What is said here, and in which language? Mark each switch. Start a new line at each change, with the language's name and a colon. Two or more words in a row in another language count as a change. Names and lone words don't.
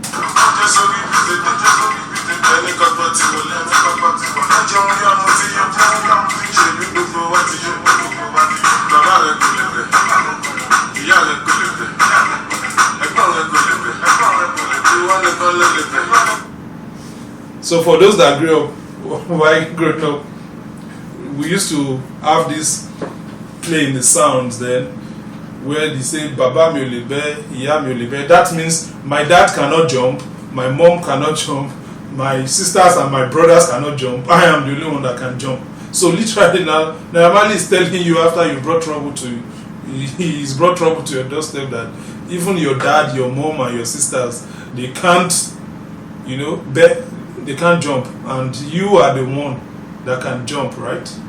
English: So for those that grew up, while growing up, we used to have this play in the sounds then, where they say
Yoruba: Baba mi o le be, Iya mi o le be.
English: That means my dad cannot jump, my mom cannot jump, my sisters and my brothers cannot jump. I am the only one that can jump. So literally now, Naira Marley is telling you after you brought trouble to he's brought trouble to your doorstep that even your dad, your mom, and your sisters, they can't, they can't jump, and you are the one that can jump, right?